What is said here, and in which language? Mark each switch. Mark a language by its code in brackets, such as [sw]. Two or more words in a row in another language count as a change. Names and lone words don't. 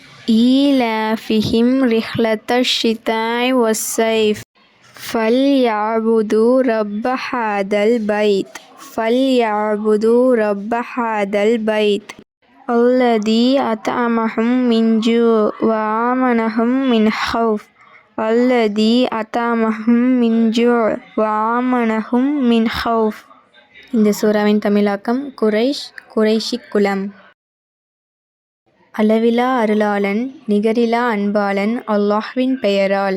[ar] فليعبدوا رب هذا البيت الذي أطعمهم من جوع وآمنهم من خوف. [ta] இந்த சூறாவின் தமிழாக்கம் குறைஷி குலம். அளவிலா அருளாளன் நிகரிலா அன்பாளன் அல்லாஹ்வின் பெயரால்.